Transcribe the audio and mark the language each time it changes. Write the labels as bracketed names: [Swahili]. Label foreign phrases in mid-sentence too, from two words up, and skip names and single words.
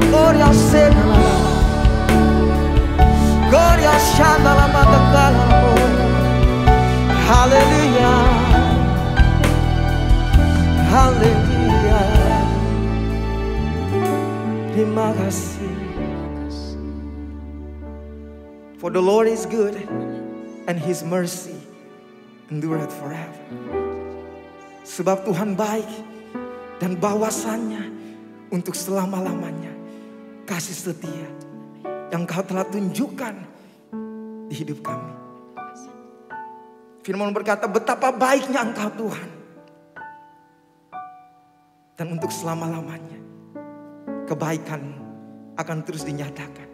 [Indonesian] Gloria Sena, Gloria Shandala Matakalamo. Haleluya, haleluya. Terima kasih. [English] For the Lord is good and His mercy endureth forever. [Indonesian] Sebab Tuhan baik dan bahwasannya untuk selama-lamanya kasih setia yang Kau telah tunjukkan di hidup kami. Firman berkata, betapa baiknya Engkau Tuhan, dan untuk selama-lamanya kebaikan akan terus dinyatakan.